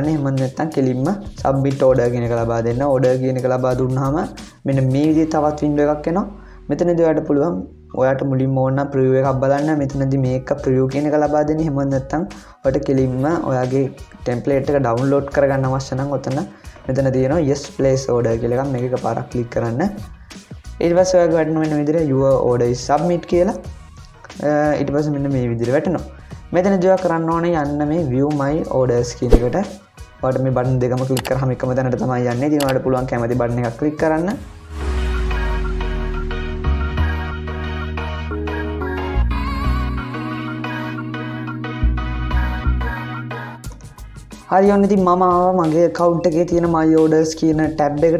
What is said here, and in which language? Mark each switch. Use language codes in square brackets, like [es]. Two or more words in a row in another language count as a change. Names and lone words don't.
[si] එහෙම නැත්නම් කෙලින්ම [en] submit order [si] කියන එක ලබා දෙන්න. order කියන එක ලබා දුන්නාම මෙන්න මේ විදිහේ තවත් window එකක් එනවා. මෙතනදී ඔයාලට පුළුවන් ඔයාට මුලින්ම ඕන ප්‍රිව් එකක් බලන්න මෙතනදී මේක ප්‍රිව් කියන එක ලබා දෙන්නේ. එහෙම නැත්නම් ඔයාලට කෙලින්ම ඔයාගේ ටෙම්ප්ලේට් එක ඩවුන්ලෝඩ් කරගන්න අවශ්‍ය නම් ඔතන මෙතන තියෙනවා [en] yes place order [si] කියලා එකක්. මේක එකපාරක් ක්ලික් කරන්න. ඊට පස්සේ ඔයාගේ වැටෙන වෙන විදිහට [en] your order is submit [si] කියලා. ඊට පස්සේ මෙන්න මේ විදිහට වැටෙනවා. මෙතනදී ඔයා කරන්න ඕනේ යන්න මේ [en] view my orders [si] කියන එකට. ඔයාලට මේ බටන් දෙකම ක්ලික් කරාම එකම තැනට තමයි යන්නේ. ඉතින් ඔයාලට පුළුවන් කැමති බටන් එකක් ක්ලික් කරන්න. හරි ඔන්න ඉතින් මම ආවා මගේ account එකේ තියෙන [en] my orders [si] කියන tab එකට.